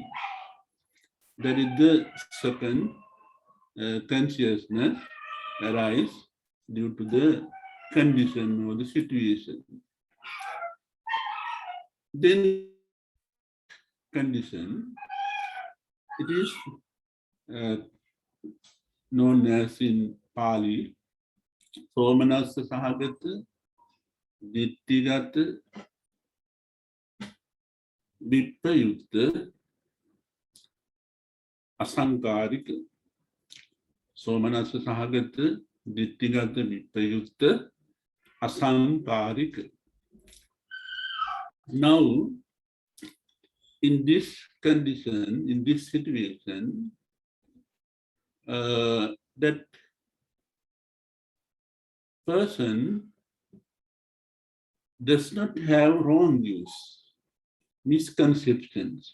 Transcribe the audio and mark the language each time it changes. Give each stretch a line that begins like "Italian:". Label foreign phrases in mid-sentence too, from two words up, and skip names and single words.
English: That is the second consciousness arise due to the condition or the situation. Then condition, it is known as in Pali,
Pali: Somanassa Sahagata, Dittigata, Vippayutta, Asankarika. Somanassa Sahagata, Dittigata, Vippayutta, Asankarika.
English: Now, in this condition, in this situation, that person does not have wrong views, misconceptions.